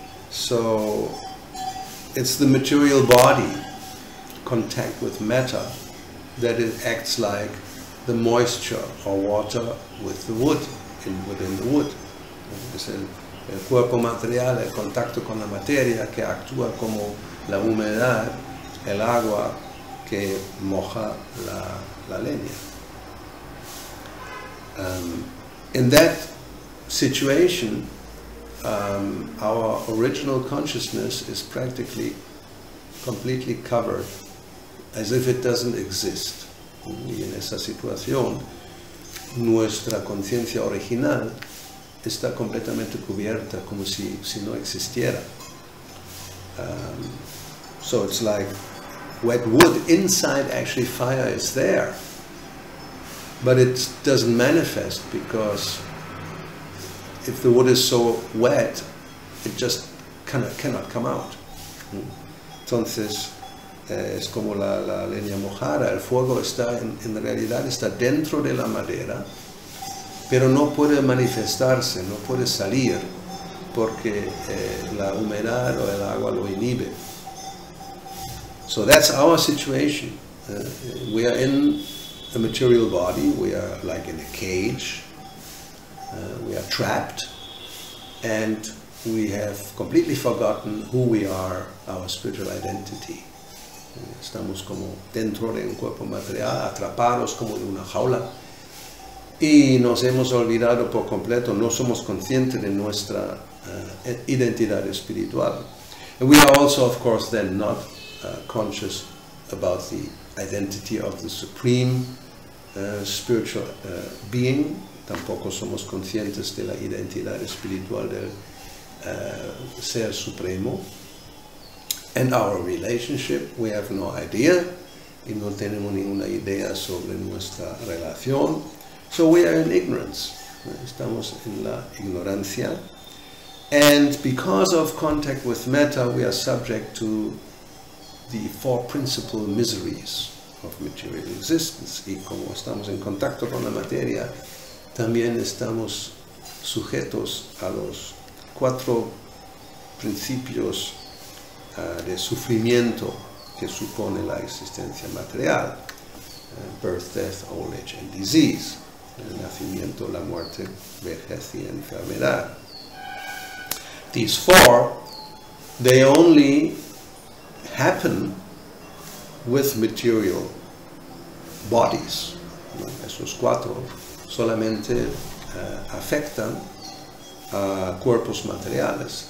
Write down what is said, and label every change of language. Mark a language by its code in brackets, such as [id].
[en] So it's the material body, contact with matter, that it acts like the moisture or water with the wood, within the wood. [es] Es el cuerpo material, el contacto con la materia, que actúa como la humedad, el agua que moja la leña. [en] In that situation, our original consciousness is practically completely covered, as if it doesn't exist. [es] Y en esa situación, nuestra conciencia original está completamente cubierta, como si no existiera. [en] So it's like wet wood. Inside, actually, fire is there, but it doesn't manifest, because if the wood is so wet, it just cannot come out. [es] Entonces, es como la leña mojada. El fuego está, en realidad, está dentro de la madera, pero no puede manifestarse, no puede salir, porque la humedad o el agua lo inhibe. [en] So that's our situation. We are in a material body, we are like in a cage, we are trapped, and we have completely forgotten who we are, our spiritual identity. [es] Estamos como dentro de un cuerpo material, atrapados como en una jaula, y nos hemos olvidado por completo, no somos conscientes de nuestra identidad espiritual. [en] And we are also, of course, then not conscious about the identity of the supreme spiritual being. [es] Tampoco somos conscientes de la identidad espiritual del Ser Supremo. [en] And our relationship, we have no idea, [es] y no tenemos ninguna idea sobre nuestra relación. [en] So we are in ignorance. [es] estamos en la ignorancia. [en] And because of contact with metta, we are subject to the four principal miseries of material existence. [es] Y como estamos en contacto con la materia, también estamos sujetos a los 4 principios de sufrimiento que supone la existencia material: [en] birth, death, old age and disease, [es] el nacimiento, la muerte, vejez y enfermedad. [en] These 4, they only happen with material bodies. [es] Esos 4 solamente afectan a cuerpos materiales.